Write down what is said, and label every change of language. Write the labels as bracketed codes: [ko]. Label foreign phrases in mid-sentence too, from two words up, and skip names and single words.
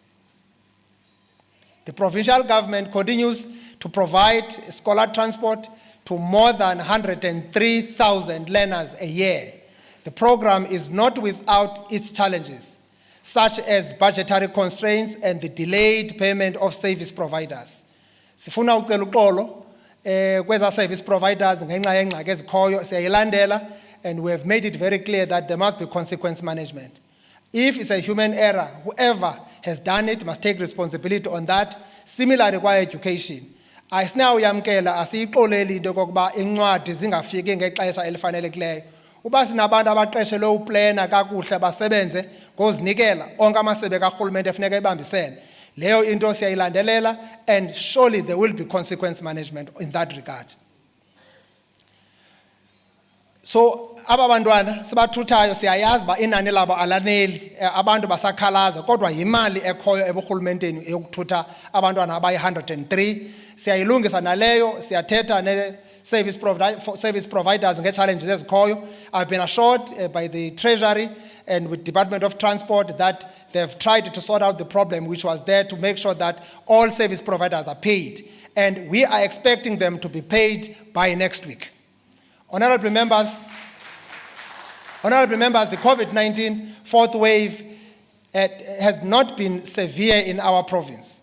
[en] The provincial government continues to provide scholar transport to more than 103,000 learners a year. The program is not without its challenges, such as budgetary constraints and the delayed payment of service providers. [xh] Sifuna ucela uxolo kweza [en] service providers [xh] ngenxa yengxaki ezikhoyo siyayilandela, [en] and we have made it very clear that there must be consequence management. If it's a human error, whoever has done it must take responsibility on that. [xh] Similarly kwa education, asinawuyamkela asiyixoleli into kokuba incwadi zingafiki ngexesha elifanelekileyo. Uba sinabantu abaqeshelwe uplana kakuhle basebenze ngozinikela onke amasebe karhulumente efuneka ebambisene, leyo into siyayilandelela, [en] and surely there will be consequence management in that regard. [xh] So aba bantwana sibathuthayo siyayazi ba inani labo alaneli, abantu basakhalaza, kodwa yimali ekhoyo eburhulumenteni yokuthutha abantwana abayi-103. Siyayilungisa naleyo, siyathetha [en] service providers [xh] nge-challenges ezikhoyo. [en] I've been assured by the Treasury and with Department of Transport that they've tried to sort out the problem which was there to make sure that all service providers are paid. And we are expecting them to be paid by next week. Honorable members, the COVID-19 fourth wave has not been severe in our province.